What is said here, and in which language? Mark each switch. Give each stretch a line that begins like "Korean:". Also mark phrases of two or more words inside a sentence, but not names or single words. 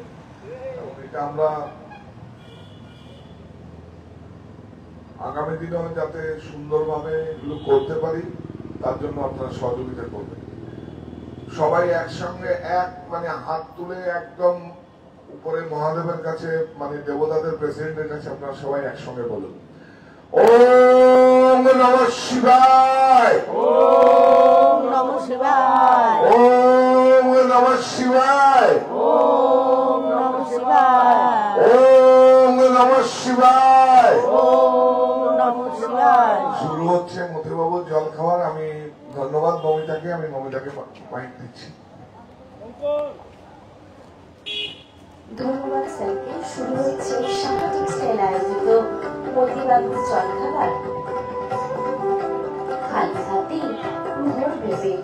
Bangla: এবং এটা আমরা আগামী দিনেও যাতে সুন্দরভাবে এগুলো করতে পারি তার জন্য আপনারা সহযোগিতা করবেন। সবাই একসঙ্গে মানে হাত তুলে একদম উপরে মহাদেবের কাছে, মানে দেবতাদের প্রেসিডেন্টের কাছে আপনারা সবাই একসঙ্গে বলুন,
Sanskrit: ওম নমঃ শিবায়, ওম নমঃ শিবায়, ওম নমঃ শিবায়, ওম নমঃ শিবায়, ওম নমঃ শিবায়, ওম নমঃ শিবায়।
Bangla: শুরু হচ্ছে মতিবাবুর জল খাওয়ার। আমি ধন্যবাদ মমিতাকে, আমি মমিতাকে মাইক দিচ্ছি। ধন্যবাদ স্যারকে। শুরু হচ্ছে সামাজিক স্টাইল আয়োজিত মতিবাবুর জলখাবার খালি হাতে ভরবে পেট।